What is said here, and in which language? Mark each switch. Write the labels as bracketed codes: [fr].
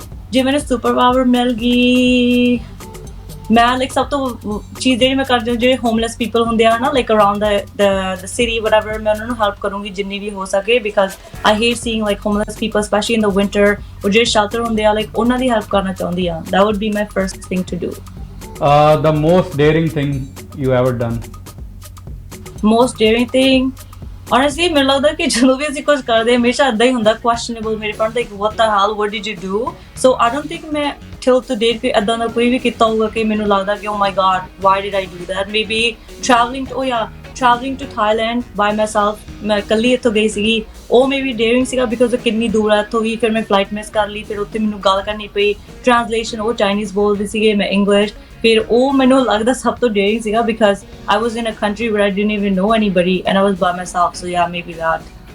[pa] ਜੇ ਮੈਨੂੰ super power ਮਿਲ ਗਈ ਮੈਂ ਲਾਈਕ ਸਭ ਤੋਂ ਚੀਜ਼ ਜਿਹੜੀ ਮੈਂ ਕਰਦੀ ਹਾਂ ਜਿਹੜੇ ਹੋਮਲੈਸ ਪੀਪਲ ਹੁੰਦੇ ਆ ਨਾ like around the city whatever ਮੈਂ ਉਹਨਾਂ ਨੂੰ ਹੈਲਪ ਕਰੂੰਗੀ ਜਿੰਨੀ ਵੀ ਹੋ ਸਕੇ [en] because I hate seeing like homeless people specially in the winter [pa] ਉਹ ਜਿਹੜੇ ਸ਼ੈਲਟਰ ਹੁੰਦੇ ਆ ਲਾਈਕ ਉਹਨਾਂ ਦੀ ਹੈਲਪ ਕਰਨਾ ਚਾਹੁੰਦੀ ਆ [en] that would be my first thing to do. The most daring thing you ever done? Most daring thing honestly [pa] ਮੈਨੂੰ ਲੱਗਦਾ ਕਿ ਜਦੋਂ ਵੀ ਅਸੀਂ ਕੁਝ ਕਰਦੇ ਹਮੇਸ਼ਾ ਏਦਾਂ ਹੀ ਹੁੰਦਾ questionable ਮੇਰੇ friend like [en] what the hell what did you do so I don't think [pa] ਮੈਂ [en] till to date [pa] ਕਿ ਏਦਾਂ ਦਾ ਕੋਈ ਵੀ ਕੀਤਾ ਹੋਊਗਾ ਕਿ ਮੈਨੂੰ ਲੱਗਦਾ ਕਿ [en] oh my god why did I do that maybe traveling to Thailand by myself [pa] ਮੈਂ ਇਕੱਲੀ ਇੱਥੋਂ ਗਈ ਸੀਗੀ ਉਹ ਮੇਬੀ ਡੇਅਰਿੰਗ ਸੀਗਾ ਬਿਕਾਜ਼ ਉਹ ਕਿੰਨੀ ਦੂਰ ਆ ਇੱਥੋਂ ਵੀ ਫਿਰ ਮੈਂ ਫਲਾਈਟ ਮਿਸ ਕਰ ਲਈ ਫਿਰ ਉੱਥੇ ਮੈਨੂੰ ਗੱਲ ਕਰਨੀ ਪਈ ਟ੍ਰਾਂਸਲੇਸ਼ਨ ਉਹ ਚਾਈਨੀਜ਼ ਬੋਲਦੇ ਸੀਗੇ ਮੈਂ ਇੰਗਲਿਸ਼ ਫਿਰ ਉਹ ਮੈਨੂੰ ਲੱਗਦਾ ਸਭ ਤੋਂ ਡੇਅਰਿੰਗ ਸੀਗਾ because [en] I was in a country where I didn't even know anybody and I was by myself so yeah maybe that.